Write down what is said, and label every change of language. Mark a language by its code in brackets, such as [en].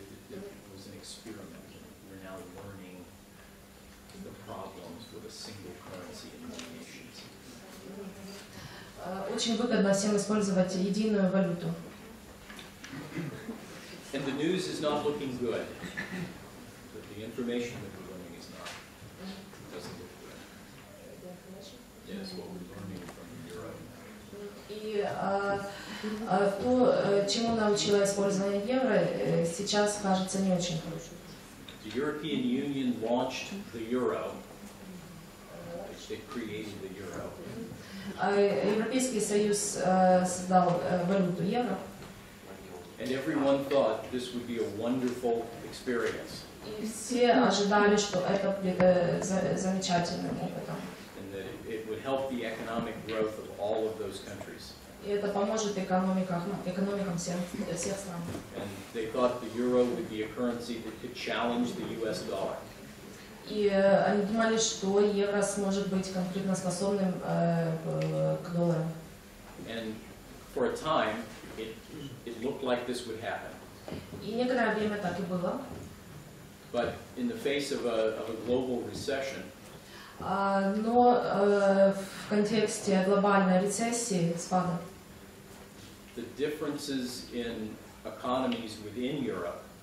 [en] It was an experiment. We're now learning the problems with a single currency in many nations. [ru] Очень выгодно всем использовать единую валюту. [en] And the news is not looking good. But the information that we're learning is not. Doesn't look good. Yes, what we're learning from the euro. [ru] И то, чему научило использование евро, сейчас кажется не очень хорошим. [en] The European Union launched the euro. They created the euro. [ru] Европейский Союз создал валюту евро. [en] And everyone thought this would be a wonderful experience. [ru] И все ожидали, что это будет замечательным опытом. [en] And that it would help the economic growth of all of those countries. [ru] И это поможет экономикам всех стран. [en] And they thought the euro would be a currency that could challenge the US dollar. [ru] И они думали, что евро сможет быть конкурентоспособным к доллару. [en] And for a time, it looked like this would happen. [ru] И некоторое время так и было. [en] But in the face of a global recession, [ru] Но в контексте глобальной рецессии, спада, [en] the differences in economies within Europe